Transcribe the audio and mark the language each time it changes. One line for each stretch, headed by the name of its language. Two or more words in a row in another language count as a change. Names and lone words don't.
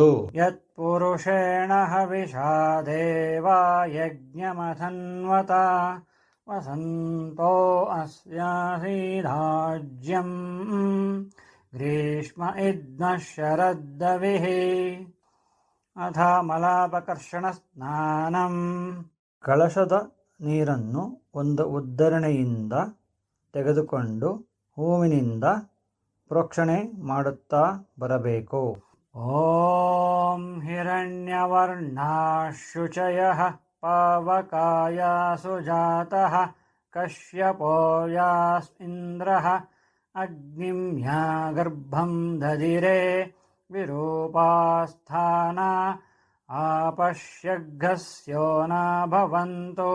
Sanskrit: ಯತ್ ಪುರುಷೇಣ ಹವಿಷಾ ದೇವಾ ಯಜ್ಞಮಥನ್ವತ ವಸಂತೋ ಅಸ್ಯಾಸೀಧಾಜ್ಯಂ ಗ್ರೀಷ್ಮ ಇದ್ನಃ ಶರದ್ದವಿಃ. ಅಥ ಮಲಾಪಕರ್ಷಣ ಸ್ನಾನಂ.
Kannada: ಕಳಶದ ನೀರನ್ನು ಒಂದು ಉದ್ಧರಣೆಯಿಂದ ತೆಗೆದುಕೊಂಡು ಹೂವಿನಿಂದ ಪ್ರೋಕ್ಷಣೆ ಮಾಡುತ್ತಾ ಬರಬೇಕು.
Sanskrit: ಓಂ ಹಿರಣ್ಯವರ್ಣಾಶುಚಯಃ ಪಾವಕಾಯ ಸುಜಾತಃ ಕಶ್ಯಪೋ ಯಾಸ್ಇಂದ್ರಃ ಅಗ್ನಿಂ ಯಾ ಗರ್ಭಂ ದದಿರೆ ವಿರೂಪಾಸ್ಥಾನ ಆಪಶ್ಯಘ್ನಸ್ಯೋ ನ ಭವಂತು.